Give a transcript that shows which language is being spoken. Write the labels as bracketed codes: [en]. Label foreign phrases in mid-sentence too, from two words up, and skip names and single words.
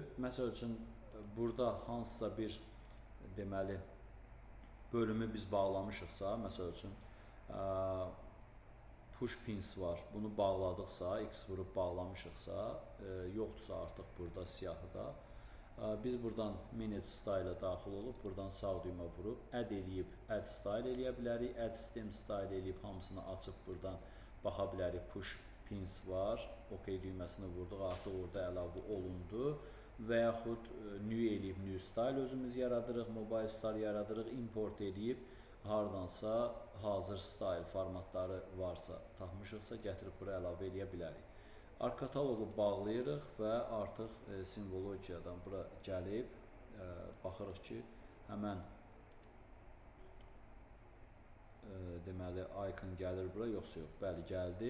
[az] Məsəl üçün burada hansısa bir deməli bölümü biz bağlamışıqsa, məsəl üçün [en] push pins [az] var. Bunu bağladıqsa, X vurub bağlamışıqsa, yoxdursa artıq burada siyahıda, biz buradan [en] manage style-a [az] daxil olub, buradan sağ düymə vurub, add eləyib, [en] add style [az] eləyə bilərik, [en] add stem style [az] eləyib, hamısını açıb buradan baxa bilərik. [en] Push pins [az] var, OK düyməsini vurduq, artıq orada əlavə olundu və yaxud new eləyib, [en] new style [az] özümüz yaradırıq, [en] mobile style [az] yaradırıq, import eləyib, hardansa hazır style formatları varsa, tapmışıqsa gətirib bura əlavə eləyə bilərik. Arc-kataloqu bağlayırıq və artıq simvologiyadan bura gəlib, baxırıq ki, həmən deməli icon gəlir bura, yoxsa yox, bəli gəldi.